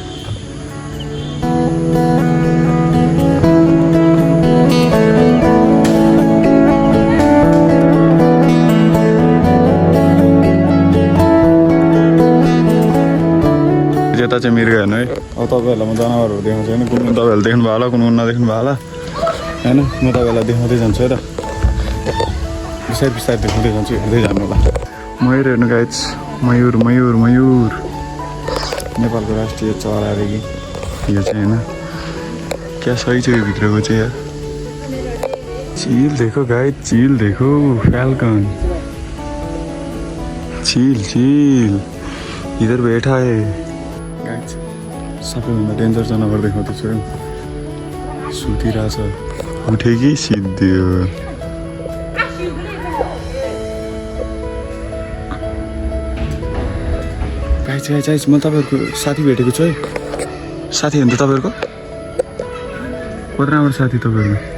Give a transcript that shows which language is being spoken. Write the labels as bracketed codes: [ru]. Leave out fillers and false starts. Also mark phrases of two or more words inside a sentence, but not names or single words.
[ne] यता चाहिँ मृग हेर्नु है अब तपाईँहरूलाई म जनावरहरू देखाउँछु होइन कुन तपाईँहरूले देख्नु भयो होला कुन नदेख्नु भयो होला होइन म तपाईँहरूलाई देखाउँदै जान्छु है त बिस्तारै देखाउँदै जान्छु हेर्दै जानु होला मयूर हेर्नु गाइस मयूर नेपालको राष्ट्रिय चरा अरे कि यो चाहिँ होइन क्या सही छ यो भित्रको चाहिँ यार [hi] चिल देखो गाइस चिल देखो फ्याल्कन चिल इधर बैठा है [ne] गाइस सबैभन्दा डेन्जर जनावर देखाउँदैछु है सुतिरहेछ उठे कि सिद्धियो गाइस म तपाईँहरूको साथी भेटेको छु है साथी हो नि त तपाईँहरूको कति राम्रो साथी तपाईँहरूको